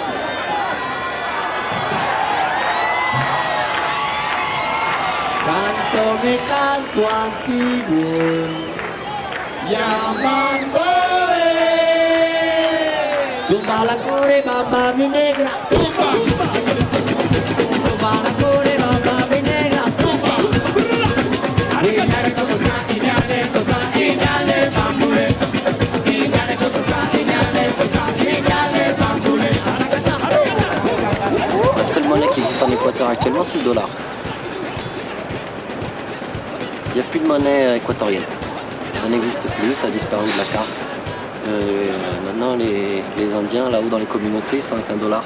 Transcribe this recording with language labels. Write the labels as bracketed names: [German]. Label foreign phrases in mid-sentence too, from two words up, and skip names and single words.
[Spanish] Canto mi canto antiguo, llamando tumba la core, mamá mi negra, tumba. Tumba la core, mamá mi negra, tumba. Iñale cososa, iñale sosa, iñale bambule. Iñale cososa, iñale sosa, iñale bambule. [French] La seule monnaie qui existe en Équateur actuellement, c'est le dollar. Il n'y a plus de monnaie équatorienne. Ça n'existe plus, ça a disparu de la carte. Maintenant, les Indiens, là-haut dans les communautés, ils sont avec un dollar.